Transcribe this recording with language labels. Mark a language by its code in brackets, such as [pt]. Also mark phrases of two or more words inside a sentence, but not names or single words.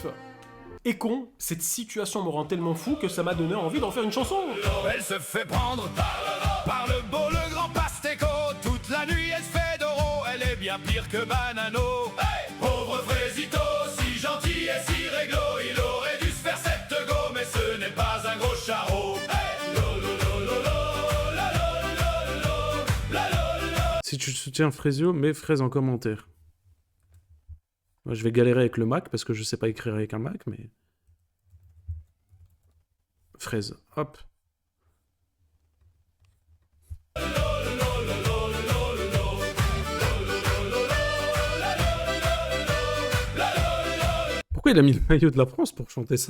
[fr] Et con, cette situation me rend tellement fou que ça m'a donné envie d'en faire une chanson. Elle se fait prendre par le beau, le grand Pasteco. Toute la nuit, elle se fait d'oro. Elle est bien pire que Banano. Hey, pauvre Frésito, si gentil et si réglo. Il aurait dû se faire cette go, mais ce n'est pas un gros charreau. Hey, lo, lo, lo, lo, lo, la, lo, lo, lo, la, lo, lo. Si tu soutiens Frésio, mets fraise en commentaire. Moi, je vais galérer avec le Mac parce que je sais pas écrire avec un Mac, mais... Fraise, hop. Pourquoi il a mis le maillot de la France pour chanter ça?